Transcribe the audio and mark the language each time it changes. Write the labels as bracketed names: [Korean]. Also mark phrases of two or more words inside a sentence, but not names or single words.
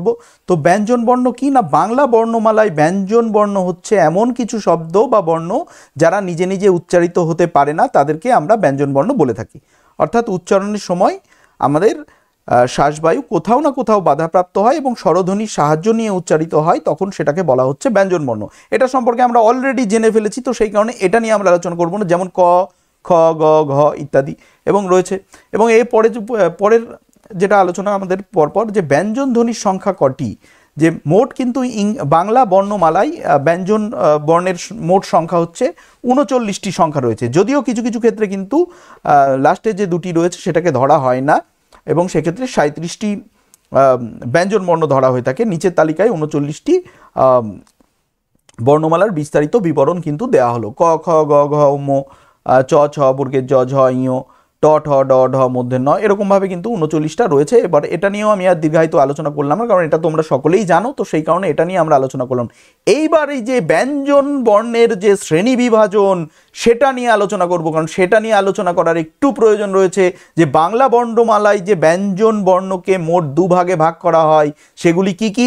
[Bangla] তো ব্যঞ্জন বর্ণ কি না, বাংলা বর্ণমালায় ব্যঞ্জন বর্ণ হচ্ছে এমন কিছু শব্দ বা বর্ণ যারা নিজে নিজে উচ্চারিত হতে পারে না, তাদেরকে আমরা ব্যঞ্জন বর্ণ বলে থাকি। অর্থাৎ উচ্চারণের সময় আমাদের শ্বাসবায়ু কোথাও না কোথাও বাধাপ্রাপ্ত হয় এবং স্বরধ্বনির সাহায্য নিয়ে উচ্চারিত হয়, তখন সেটাকে বলা হচ্ছে ব্যঞ্জন বর্ণ। এটা সম্পর্কে আমরা অলরেডি জেনে ফেলেছি, তো সেই কারণে এটা নিয়ে আমরা আলোচনা করবো না। যেমন ক, খ, গ, ঘ ইত্যাদি এবং রয়েছে। এবং এর পরের যেটা আলোচনা আমাদের পরপর, যে ব্যঞ্জন ধ্বনির সংখ্যা কটি, যে মোট কিন্তু বাংলা বর্ণমালায় ব্যঞ্জন বর্ণের মোট সংখ্যা হচ্ছে 39টি সংখ্যা রয়েছে। যদিও কিছু কিছু ক্ষেত্রে কিন্তু লাস্টে যে দুটি রয়েছে সেটাকে ধরা হয় না, এবং সেক্ষেত্রে 37টি ব্যঞ্জন বর্ণ ধরা হয়ে থাকে। নিচের তালিকায় 39টি বর্ণমালার বিস্তারিত বিবরণ কিন্তু দেওয়া হলো। ক, খ, গ, ঘ, ম, চ, ছ, বর্গের জ, ঝ, ইয়, ট, ঠ, ড, ঢ, মধ্যে ন, এরকমভাবে কিন্তু 39টা রয়েছে। এবার এটা নিয়েও আমি আর দীর্ঘায়িত আলোচনা করলাম না, কারণ এটা তোমরা সকলেই জানো। তো সেই কারণে এটা নিয়ে আমরা আলোচনা করলাম। এইবার এই যে ব্যঞ্জন বর্ণের যে শ্রেণী বিভাজন, সেটা নিয়ে আলোচনা করব, কারণ সেটা নিয়ে আলোচনা করার একটু প্রয়োজন রয়েছে। যে বাংলা বর্ণমালায় যে ব্যঞ্জন বর্ণকে মোট দুভাগে ভাগ করা হয়, সেগুলি কি কি?